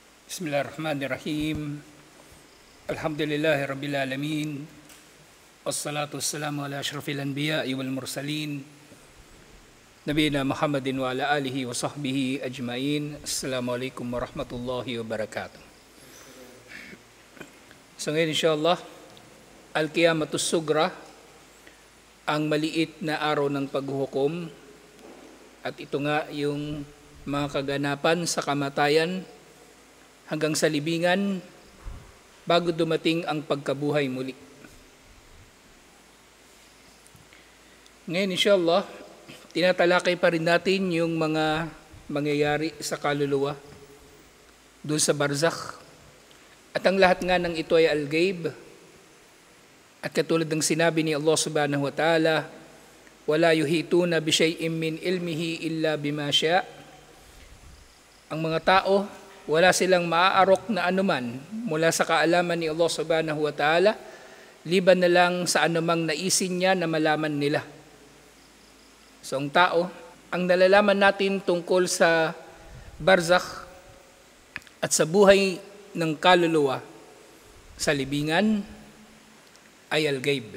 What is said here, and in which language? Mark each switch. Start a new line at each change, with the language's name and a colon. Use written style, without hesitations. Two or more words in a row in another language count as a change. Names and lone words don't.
Arabic: بسم الله الرحمن الرحيم. الحمد لله رب العالمين. والصلاة والسلام على أشرف الأنبياء والمرسلين. نبينا محمد وعلى آله وصحبه أجمعين. السلام عليكم ورحمة الله وبركاته.
Filipino: So ngayon insyaAllah,
Arabic: القيامة الصغرى,
Filipino: ang maliit na araw ng paghuhukom. At ito nga yung mga kaganapan sa kamatayan hanggang sa libingan bago dumating ang pagkabuhay muli. Ngayon insyaAllah, tinatalakay pa rin natin yung mga mangyayari sa kaluluwa doon sa barzakh. At ang lahat nga ng ito ay al-ghaib. At katulad ng sinabi ni Allah
Arabic: سبحانه وتعالى، ولا يحيطون بشيء من علمه إلا بما شاء'.
Filipino: Ang mga tao, wala silang maaarok na anuman mula sa kaalaman ni Allah
Arabic: سبحانه وتعالى,
Filipino: liban na lang sa anumang naisin niya na malaman nila. So ang tao, ang nalalaman natin tungkol sa barzakh at sa buhay ng kaluluwa sa libingan ay al-ghaib.